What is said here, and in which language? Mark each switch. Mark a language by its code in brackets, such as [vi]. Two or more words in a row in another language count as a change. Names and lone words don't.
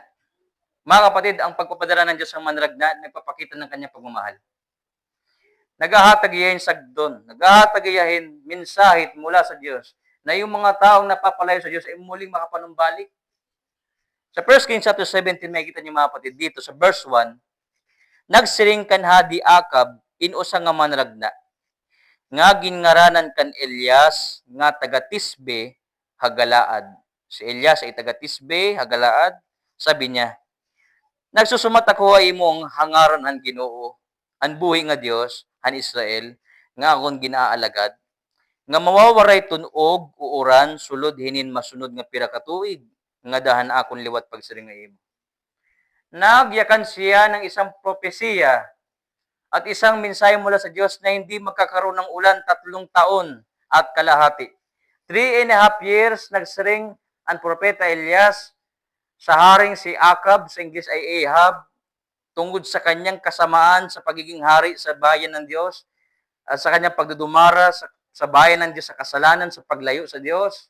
[tl] Mga kapatid, ang pagpapadala ng Diyos ng manragna, nagpapakita ng kanyang pagmamahal. [war] Naghahatag iyahin sagdon, naghahatag iyahin minsahit [tl] mula sa Diyos, na yung mga taong napapalayo sa Diyos ay muling makapanumbalik. Sa 1 Kings chapter 17, makikita niyo mga kapatid, dito sa verse 1, [war] nagsiring kan hadi Akab, inusa nga manragna, nga ginngaranan kan Elias, nga taga Tisbe, Hagalaad. [tl] Si Elias ay taga Tisbe, Hagalaad. Sabi niya, [war] nagsusumat ako ay imong hangaran ang Ginoo, ang buhi nga Dios, han Israel, nga akong ginaalagad, nga mawawaray tunog uuran sulod hinin masunod nga pira ka tuig, nga dahan akong liwat pagsiring nga imo. [tl] Nagyakan siya ng isang propesiya at isang mensahe mula sa Diyos na hindi magkakaroon ng ulan 3 taon at kalahati. 3.5 years nagsiring ang propeta Elias sa haring si Akab, sa English ay Ahab, tungkol sa kanyang kasamaan sa pagiging hari sa bayan ng Diyos, at sa kanyang pagdudumara sa bayan ng Diyos, sa kasalanan, sa paglayo sa Diyos.